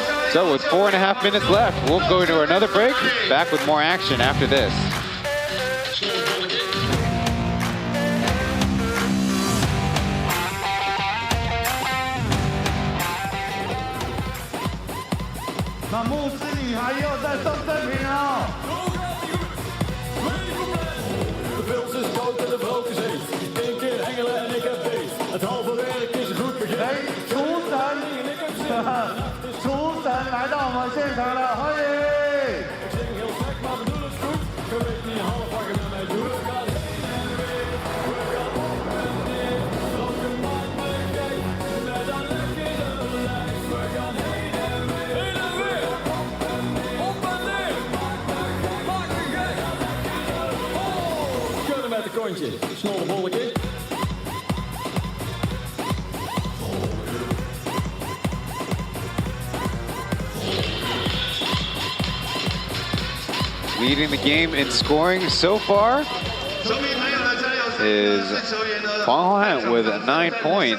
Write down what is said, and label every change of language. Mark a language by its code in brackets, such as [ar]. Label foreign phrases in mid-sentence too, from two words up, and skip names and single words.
[en] So with 4.5 minutes left, we'll go to another break. Back with more action after this. [zh] 那穆斯女孩又在送赠品哦。 [nl] De pils is koud en de vrolijk is heet. 1 keer hengelen en ik heb beet. Het halve werk is een goed begin. [zh] 哎，厨神，厨神来到我们现场了，欢迎！ [nl] Ik zing heel slecht, maar bedoel het goed. Je weet niet half wat je met mij doet. Ik ga heen en weer. We gaan op en neer. Elke man bekijkt. Met een lek in de lijf. We gaan heen en weer. Heen en weer. Op en neer. Maak me gek. Oh, schudden met de kontjes. Snolle bolletje. [en] Leading the game in scoring so far is Pauian with 9 points.